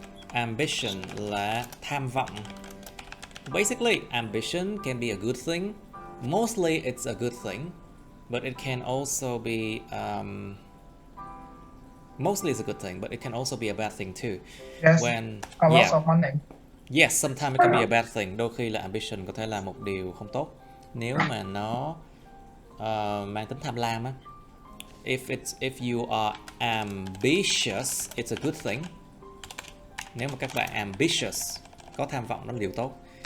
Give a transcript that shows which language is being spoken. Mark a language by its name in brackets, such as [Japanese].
[English] Ambition [Vietnamese] là tham vọng. [English] Basically, ambition can be a good thing. Mostly it's a good thing, but it can also be mostly it's a good thing, but it can also be a bad thing too. Yes, When a loss of money. Yes, sometimes it can be a bad thing. [Vietnamese] Đôi khi là ambition có thể là một điều không tốt nếu mà nó mang tính tham lam á. [English] If you are ambitious, it's a good thing. [Vietnamese] Nếu mà các bạn ambitious, có tham vọng, đó là điều tốt.